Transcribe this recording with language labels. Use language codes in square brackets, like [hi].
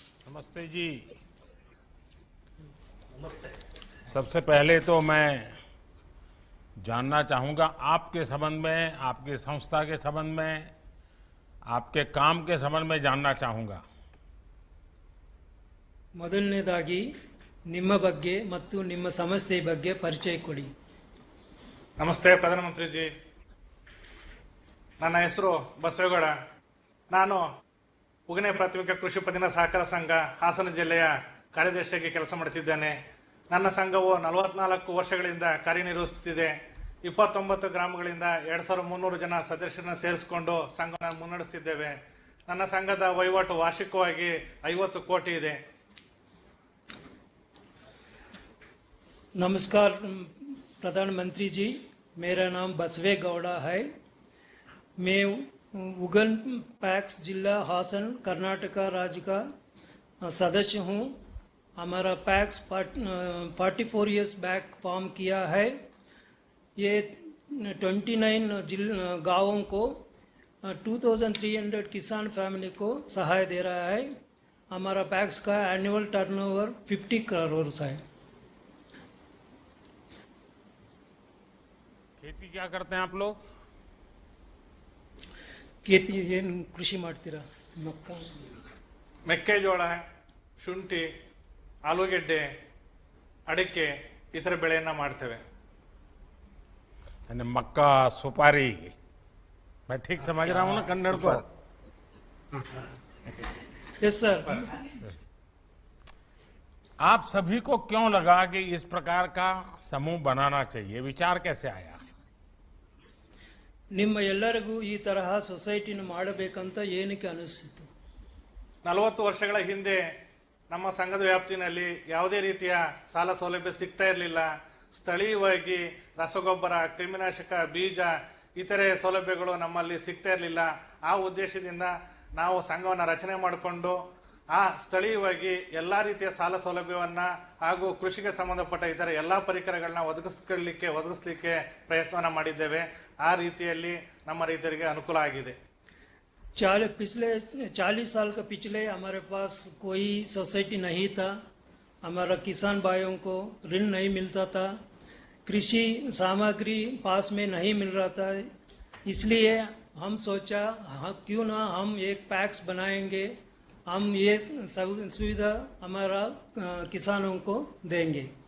[hi] नमस्ते जी। नमस्ते। सबसे पहले तो मैं जानना चाहूंगा आपके संबंध में, आपकी संस्था के संबंध में, आपके काम के संबंध में जानना चाहूंगा। [kn] ಮೊದಲನೇದಾಗಿ ನಿಮ್ಮ ಬಗ್ಗೆ ಮತ್ತು ನಿಮ್ಮ ಸಂಸ್ಥೆ ಬಗ್ಗೆ ಪರಿಚಯ ಕೊಡಿ। ನಮಸ್ತೆ ಪ್ರಧಾನಮಂತ್ರಿ ಜಿ, ನನ್ನ ಹೆಸರು ಬಸವೇಗೌಡ. ನಾನು ಉಗನೆ ಪ್ರಾಥಮಿಕ ಕೃಷಿ ಪತ್ತಿನ ಸಹಕಾರ ಸಂಘ ಹಾಸನ ಜಿಲ್ಲೆಯ ಕಾರ್ಯದರ್ಶಿಯಾಗಿ ಕೆಲಸ ಮಾಡುತ್ತಿದ್ದೇನೆ. ನನ್ನ ಸಂಘವು 44 ವರ್ಷಗಳಿಂದ ಕಾರ್ಯನಿರ್ವಹಿಸುತ್ತಿದೆ. 29 ಗ್ರಾಮಗಳಿಂದ 2,300 ಜನ ಸದಸ್ಯರನ್ನು ಸೇರಿಸಿಕೊಂಡು ಸಂಘವನ್ನು ಮುನ್ನಡೆಸುತ್ತಿದ್ದೇವೆ. ನನ್ನ ಸಂಘದ ವಹಿವಾಟು ವಾರ್ಷಿಕವಾಗಿ 50 ಕೋಟಿ ಇದೆ. [hi] नमस्कार प्रधानमंत्री जी, मेरा नाम बसवे गौड़ा है। मैं उगन पैक्स जिला हासन कर्नाटका राज्य का सदस्य हूँ। हमारा पैक्स 44 [en] years back form [hi] किया है। ये 29 गाँवों को 2,300 किसान फैमिली को सहाय दे रहा है। हमारा पैक्स का एनुअल टर्नओवर 50 करोड़ है। खेती क्या करते हैं आप लोग? [kn] खेती ಏನು ಕೃಷಿ ಮಾಡ್ತೀರಾ? ಮಕ್ಕ ಮೆಕ್ಕೆಜೋಳ, ಶುಂಠಿ, ಆಲೂಗೆಡ್ಡೆ, ಅಡಿಕೆ ಇತರ ಬೆಳೆಯನ್ನ ಮಾಡ್ತೇವೆ. [hi] यानी मक्का, सुपारी, मैं ठीक समझ रहा हूँ ना कन्नड़ को? [en] Yes sir. [hi] आप सभी को क्यों लगा कि इस प्रकार का समूह बनाना चाहिए? विचार कैसे आया? [kn] ನಿಮ್ಮ ಎಲ್ಲರಿಗೂ ಈ ತರಹ ಸೊಸೈಟಿನ ಮಾಡಬೇಕಂತ ಏನಕ್ಕೆ ಅನಿಸ್ತಿತ್ತು? 40 ವರ್ಷಗಳ ಹಿಂದೆ ನಮ್ಮ ಸಂಘದ ವ್ಯಾಪ್ತಿನಲ್ಲಿ ಯಾವುದೇ ರೀತಿಯ ಸಾಲ ಸೌಲಭ್ಯ ಸಿಗ್ತಾ ಇರಲಿಲ್ಲ. ಸ್ಥಳೀಯವಾಗಿ ರಸಗೊಬ್ಬರ, ಕ್ರಿಮಿನಾಶಕ, ಬೀಜ ಇತರೆ ಸೌಲಭ್ಯಗಳು ನಮ್ಮಲ್ಲಿ ಸಿಗ್ತಾ ಇರಲಿಲ್ಲ. ಆ ಉದ್ದೇಶದಿಂದ ನಾವು ಸಂಘವನ್ನು ರಚನೆ ಮಾಡಿಕೊಂಡು ಆ ಸ್ಥಳೀಯವಾಗಿ ಎಲ್ಲ ರೀತಿಯ ಸಾಲ ಸೌಲಭ್ಯವನ್ನ ಹಾಗೂ ಕೃಷಿಗೆ ಸಂಬಂಧಪಟ್ಟ ಇತರ ಎಲ್ಲ ಪರಿಕರಗಳನ್ನ ಒದಗಿಸಲಿಕ್ಕೆ ಪ್ರಯತ್ನವನ್ನ ಮಾಡಿದ್ದೇವೆ. ಆ ರೀತಿಯಲ್ಲಿ ನಮ್ಮ ರೈತರಿಗೆ ಅನುಕೂಲ ಆಗಿದೆ. [hi] पिछले 40 साल का पिछले हमारे पास कोई सोसाइटी नहीं था। हमारा किसान भाइयों को ऋण नहीं मिलता था, कृषि सामग्री पास में नहीं मिल रहा था। इसलिए हम सोचा क्यों ना हम एक पैक्स बनाएंगे, हम ये सुविधा हमारा किसानों को देंगे।